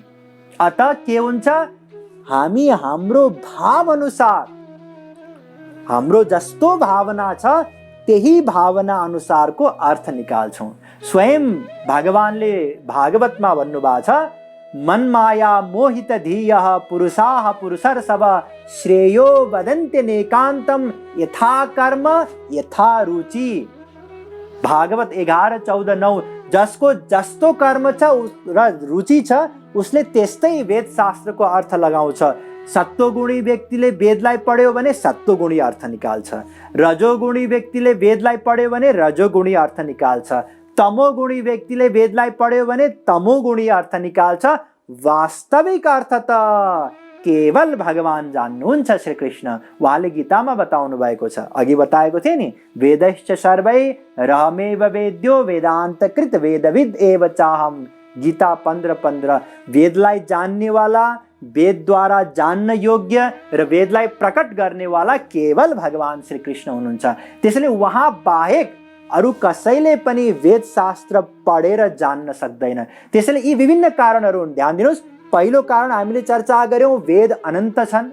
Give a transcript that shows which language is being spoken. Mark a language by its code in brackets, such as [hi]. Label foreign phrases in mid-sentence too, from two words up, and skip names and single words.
[ne] अतः के हुन्छ? हामी हाम्रो भाव अनुसार, हाम्रो जस्तो भावना छ त्यही भावना अनुसारको अर्थ निकाल्छौँ। स्वयं भगवानले भागवतमा भन्नुभएको छ [sa] मनमाया मोहित धीयः पुरुषाः पुरुषर्षभ श्रेयो वदन्ते नेकान्तम यथा कर्म यथा रुचि। [ne] भागवत 11:14-9। जसको जस्तो कर्म छ र रुचि छ उसले त्यस्तै वेद शास्त्रको अर्थ लगाउँछ। सत्वगुणी व्यक्तिले वेदलाई पढ्यो भने सत्वगुणी अर्थ निकाल्छ, रजोगुणी व्यक्तिले वेदलाई पढ्यो भने रजोगुणी अर्थ निकाल्छ, तमोगुणी व्यक्तिले वेदलाई पढ्यो भने तमोगुणी अर्थ निकाल्छ। वास्तविक अर्थ त केवल भगवान जान्नुहुन्छ श्री कृष्ण। उहाँले गीतामा बताउनु भएको छ, अघि बताएको थिए नि, [sa] वेदैश्च सर्वै रहमेव वेद्यो वेदान्तकृत वेदविद एव चाहम। [ne] गीता 15:15। वेदलाई जान्नेवाला, वेदद्वारा जान्न योग्य र वेदलाई प्रकट गर्नेवाला केवल भगवान श्री कृष्ण हुनुहुन्छ। त्यसैले उहाँ बाहेक अरू कसैले पनि वेद शास्त्र पढेर जान्न सक्दैन। त्यसैले यी विभिन्न कारणहरू हुन्। ध्यान दिनुहोस्, पहिलो कारण हामीले चर्चा गर्यौं, वेद अनन्त छन्।